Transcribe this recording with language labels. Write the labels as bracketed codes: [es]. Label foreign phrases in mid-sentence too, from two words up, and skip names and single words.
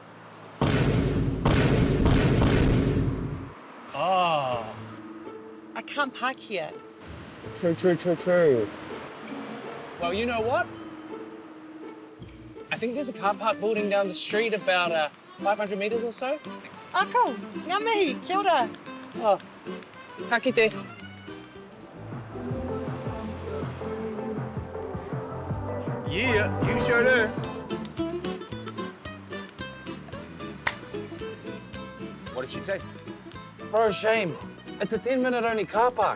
[en] Oh. I can't park here. True. Well, you know what? I think there's a car park building down the street about 500 metres or so. Oh, cool. [mi] Ngā mihi, kia ora. Oh, ka kite. [en] Yeah, you sure do. What did she say? Bro, shame. It's a 10-minute only car park.